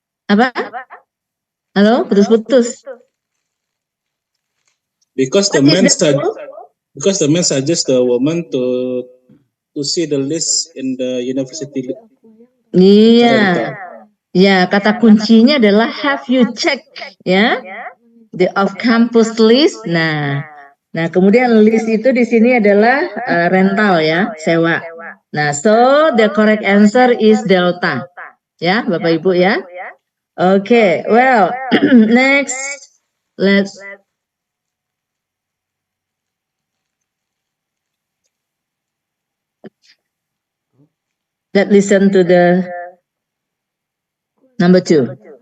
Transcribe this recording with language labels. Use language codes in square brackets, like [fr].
[id] Apa? Halo, putus-putus. [en] Because the man suggests the woman to see the list in the university. [id] Iya. Ya, kata kuncinya adalah [en] have you checked [id] ya? [en] The off-campus list. [id] Nah, kemudian list itu di sini adalah rental ya, sewa. [en] Nah, so the correct answer is delta. [id] Ya, Bapak Ibu ya. [en] Okay, well, next let's listen to the number 2.